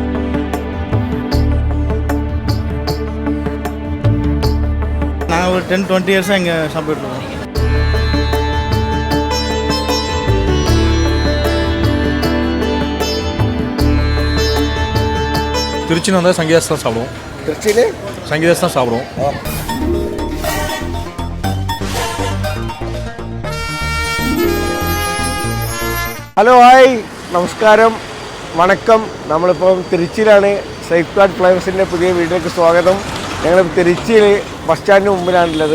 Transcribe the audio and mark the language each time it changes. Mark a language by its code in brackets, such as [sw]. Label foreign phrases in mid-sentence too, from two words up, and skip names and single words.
[ta] நாங்கள் ஒரு 10-20 இயர்ஸாக இங்கே சாப்பிட்டுருக்கோம். திருச்சியில் வந்தால் சங்கீதாஸ் தான் சாப்பிடுவோம். திருச்சியிலே சங்கீதாஸ் தான் சாப்பிடுவோம். [ml] ഹലോ ഹായ് നമസ്കാരം വണക്കം. നമ്മളിപ്പം തിരുച്ചിയിലാണ്. സേഫ് ഗാർഡ് ഫ്ലവേഴ്സിൻ്റെ പുതിയ വീഡിയോയ്ക്ക് സ്വാഗതം. ഞങ്ങൾ തിരുച്ചിയിൽ ബസ് സ്റ്റാൻഡിന് മുമ്പിലാണുള്ളത്.